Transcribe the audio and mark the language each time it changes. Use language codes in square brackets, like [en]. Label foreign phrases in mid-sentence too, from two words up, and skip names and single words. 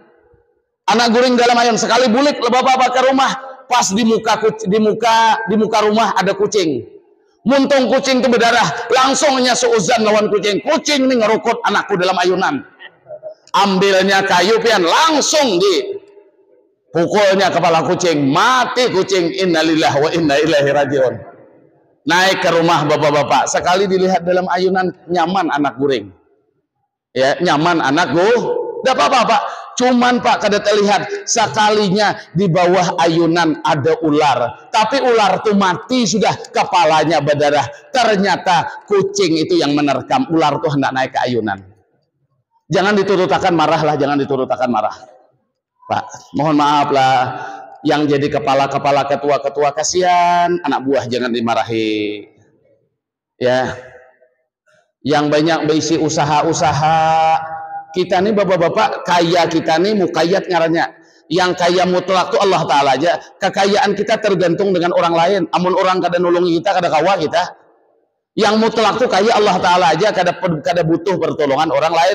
[bjn] Anak guring dalam ayunan sekali bulik bapak-bapak ke rumah, pas di muka rumah ada kucing. Muntung kucing itu berdarah, langsungnya seuzan lawan kucing. Kucing ini ngerukut anakku dalam ayunan. Ambilnya kayu pian, langsung di pukulnya kepala kucing, mati kucing. [ar] إنا لله وإنا إليه راجعون. [bjn] Naik ke rumah bapak-bapak, sekali dilihat dalam ayunan, nyaman anak guring. Ya, nyaman anak enggak apa-apa Pak. Cuman Pak kada terlihat sekalinya di bawah ayunan ada ular. Tapi ular itu mati sudah, kepalanya berdarah. Ternyata kucing itu yang menerkam, ular itu hendak naik ke ayunan. Jangan diturutakan marah lah, jangan diturutakan marah. Pak, mohon maaf lah. Yang jadi kepala-kepala ketua-ketua kasihan, anak buah jangan dimarahi. Ya. Yang banyak berisi usaha-usaha. Kita nih bapak-bapak, kaya kita nih mukayyad ngarannya. Yang kaya mutlak tuh Allah Ta'ala aja. Kekayaan kita tergantung dengan orang lain. Amun orang kada nulungi kita, kada kawa kita. Yang mutlak tuh kaya Allah Ta'ala aja, kada butuh pertolongan orang lain.